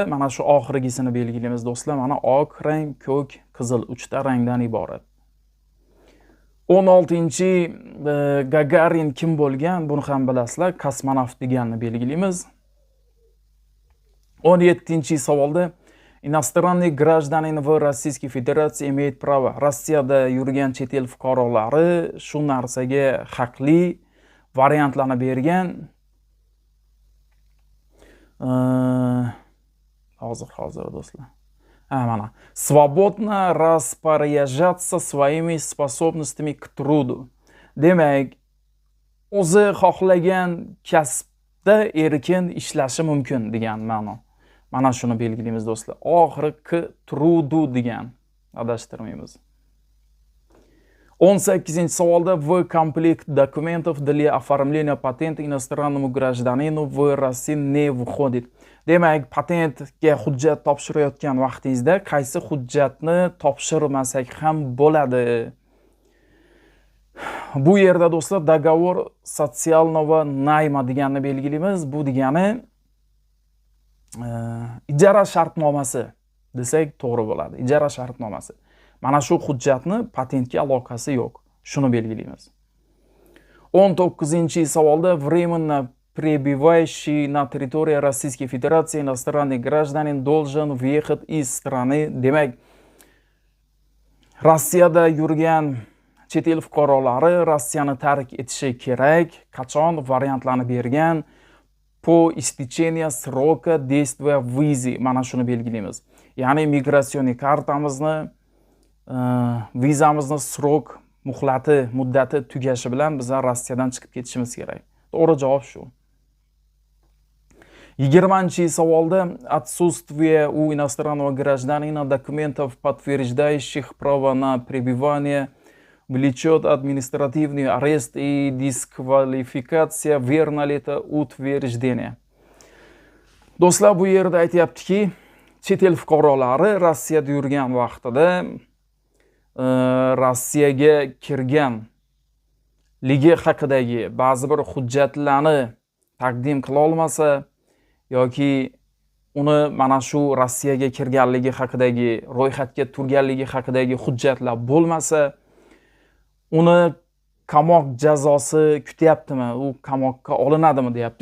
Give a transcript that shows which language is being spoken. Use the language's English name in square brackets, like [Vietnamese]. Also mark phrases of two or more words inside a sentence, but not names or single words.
[Uzbek] Mana shu oxirgisini belgilaymiz do'stlar. Mana oq rang, ko'k, qizil 3 ta rangdan iborat. 16-Gagarin kim bo'lgan? Buni ham bilasizlar. Kosmonavt deganni belgilaymiz. [Russian] 17-savolda иностранный гражданин в Российской Федерации имеет право. [Uzbek] Rossiyada yurgan chet el fuqarolari shu narsaga haqli. Variantlarni bergan. Hozir do'stlar. Mana. [Russian] Свободно распоряжаться своими способностями к труду. [Uzbek] Demak, o'zi xohlagan kasbda erkin ishlashi mumkin degan ma'no. Mana shuni belgilaymiz do'stlar. Oxiri [Russian] к труду [Uzbek] degan. Adashtirmaymiz. [Russian] 18-savolda в комплект документов для оформления патента иностранному гражданину в России не входит. [Uzbek] Demak, patentga hujjat topshirayotgan vaqtingizda qaysi hujjatni topshirmasak ham bo'ladi? Bu yerda do'stlar [Russian] договор социального найма [Uzbek] deganni belgilaymiz. Bu degani ijara shartnomasi desak to'g'ri bo'ladi. Ijara shartnomasi. Mana shu hujjatni patentga aloqasi yo'q. Shuni belgilaymiz. [Russian] 19-savolda временно пребывающий на территории Российской Федерации иностранный гражданин должен въехать из страны. [Uzbek] Demak, Rossiyada yurgan chet el fuqarolari Rossiyani tark etishi kerak. Qachon variantlarni bergan? [Russian] Po истечения срока действия визы. [Uzbek] Mana shuni belgilaymiz. Ya'ni migratsioniy kartamizni vizamizni srok muddati tugashi bilan biz Rossiyadan chiqib ketishimiz kerak. To'g'ri javob shu. [Russian] 20-savolda отсутствие у иностранного гражданина документов, подтверждающих право на пребывание, влечет административный арест и дисквалификация. Верно ли это утверждение? [Uzbek] Do'stlar, bu yerda aytayaptiki, chet el fuqarolari Rossiyada yurgan vaqtida Rossiyaga kirganligi haqidagi ba'zi bir hujjatlarni taqdim qila olmasa yoki uni mana shu Rossiyaga kirganligi haqidagi ro'yxatga turganligi haqidagi hujjatlar bo'lmasa, uni qamoq jazosi kutyaptimi, u qamoqqa olinadimi deyapti.